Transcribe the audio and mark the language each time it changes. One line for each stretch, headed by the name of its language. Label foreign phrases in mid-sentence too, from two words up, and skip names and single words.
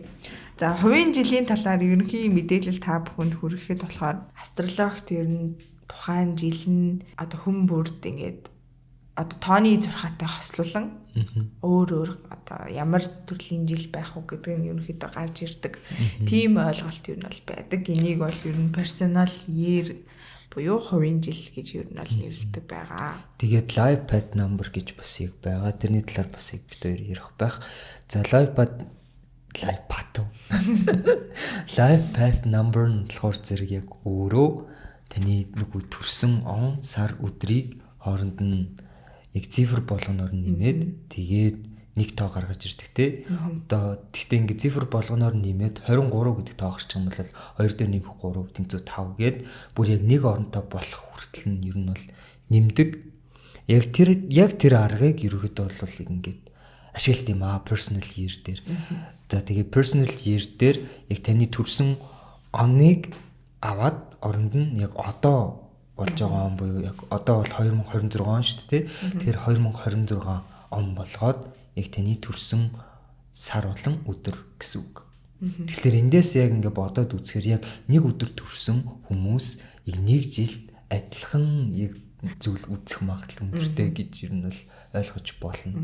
Mongolian: За хувийн жилийн талаар ерөнхий мэдээлэл та бүхэнд хүрэхэд болохоор астрологт ер нь тухайн жил нь одоо хүн бүрд ингээд одоо тооны зурхаатай хослуулан өөр одоо ямар төрлийн жил байх уу гэдэг нь ерөнхийдөө гарч ирдэг. Тийм ойлголт ер нь бол байдаг. Энийг бол ер нь
English: personal year
Mongolian: буюу хувийн жил гэж ер нь бол нэрлэдэг байгаа. Тэгээд
English: life path number
Mongolian: гэж бас яг байгаа. Тэрний талаар бас яг бид хоёр ярих байх. За
English: life path number
Mongolian: нь болохоор зэрэг яг өөрөө таны нөгөө төрсэн он, сар, өдрийг хооронд нь яг цифр болгоноор нэмээд тэгээд нэг тоо гаргаж ирдэг те. Одоо тэгтээ ингээ цифр болгоноор нэмээд 23 гэдэг тоо гарч байгаа юм бол 2 дээр нэмэх 3 тэнцүү 5 гээд бүр яг нэг оронтой болох хүртэл нь ер нь бол нэмдэг. Яг тэр аргыг ерөөхдөө бол ингээд ашиглалт юм аа
English: personal year
Mongolian: дээр. За тэгээ
English: personal year
Mongolian: дээр яг таны төрсэн оныг аваад оронд нь яг одоо болж байгаа он буюу яг одоо бол 2026 он шүү дээ. Тэгэхээр 2026 он болгоод яг таны төрсэн сар болон өдөр гэсэн үг. Тэгэхээр эндээс яг ингээ бодоод үзэхээр яг нэг өдөр төрсэн хүмүүс яг нэг жилд адилхан яг зүйл үзэх магадлал өндөртэй гэж ер нь бол ойлгож болно.